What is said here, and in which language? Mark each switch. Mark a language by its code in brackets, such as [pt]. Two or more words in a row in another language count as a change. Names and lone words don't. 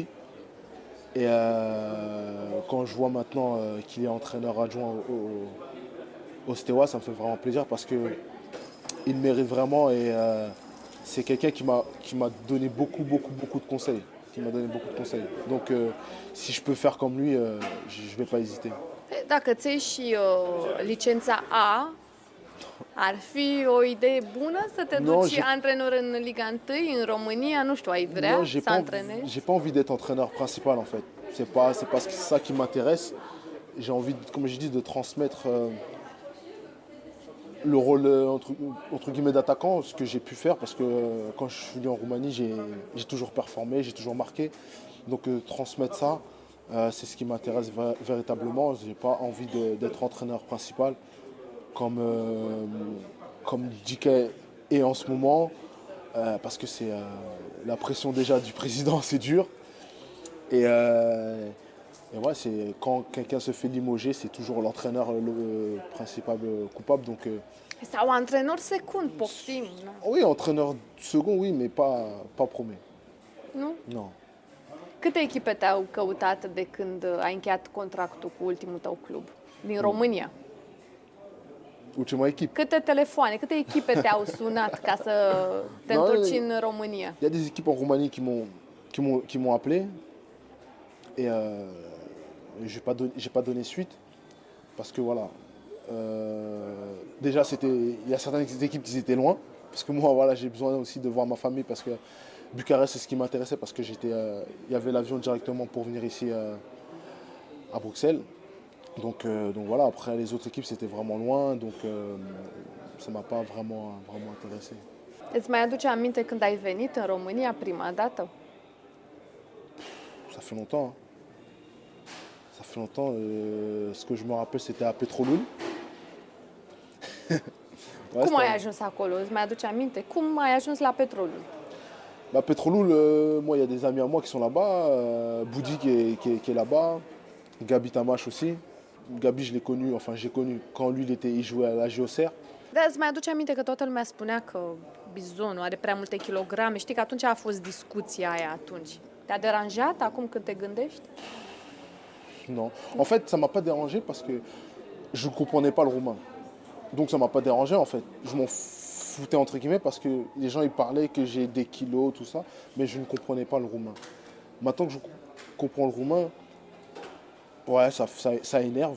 [fr] Et quand je vois maintenant qu'il est entraîneur adjoint au Steaua, ça me fait vraiment plaisir parce qu'il mérite vraiment et c'est quelqu'un qui m'a donné beaucoup, beaucoup, beaucoup de conseils. Donc si je peux faire comme lui, je ne vais pas hésiter. [ro] Dacă ți iei și licența A, ar fi o idee bună să te duci antrenor în Liga 1, în România? Nu știu, ai vrea să antrenezi? [fr] J'ai pas envie d'être entraîneur principal en fait. C'est ça qui m'intéresse. J'ai envie, comme je dis, de transmettre le rôle entre guillemets d'attaquant, ce que j'ai pu faire parce que quand je suis venu en Roumanie, j'ai toujours performé, j'ai toujours marqué. Donc transmettre ça, c'est ce qui m'intéresse véritablement. J'ai pas envie d'être entraîneur principal comme Dike est en ce moment, parce que c'est la pression déjà du président, c'est dur. Et ouais, quand quelqu'un se fait limoger, c'est toujours l'entraîneur le principal coupable. Donc, [ro] Sau antrenor secund, poftim. [fr] oui, entraîneur second, oui, mais pas premier. [ro] Nu? [fr] Non. [ro] Câte echipe te-au căutat de când ai încheiat contractul cu ultimul tău club din România? [fr] Ultima équipe. [ro] Câte telefoane, câte echipe te-au sunat ca să te întorci în România? [fr] Il y a des équipes en Roumanie qui m'ont appelé et j'ai pas donné suite parce que voilà. Déjà, il y a certaines équipes qui étaient loin parce que moi, voilà, j'ai besoin aussi de voir ma famille parce que Bucarest, c'est ce qui m'intéressait parce que il y avait l'avion directement pour venir ici à Bruxelles. Donc voilà, après les autres équipes c'était vraiment loin, donc ça m'a pas vraiment intéressé. [ro] Îți mai aduce aminte când ai venit în România prima dată? [fr] Ça fait longtemps. Hein. Ça fait longtemps. Ce que je me rappelle c'était à Petrolul. Ouais, [ro] cum ai ajuns acolo? Îți mai aduce aminte? Cum ai ajuns la Petrolul? [fr] Bah, Petrolul, moi il y a des amis à moi qui sont là-bas, Boudi qui est là-bas, Gabi Tamash aussi. Gabi, je l'ai connu, enfin j'ai connu quand lui il jouait à la JOCR. [ro] Da, îți mai aduce aminte că toată lumea spunea că bizonul are prea multe kilograme. Știi că atunci a fost discuția aia atunci. Te-a deranjat acum când te gândești? [fr] Non. En fait, ça m'a pas dérangé parce que je ne comprenais pas le roumain. Donc ça m'a pas dérangé en fait. Je m'en foutais entre guillemets parce que les gens ils parlaient que j'ai des kilos, tout ça, mais je ne comprenais pas le roumain. Maintenant que je comprends le roumain, ouais, ça énerve.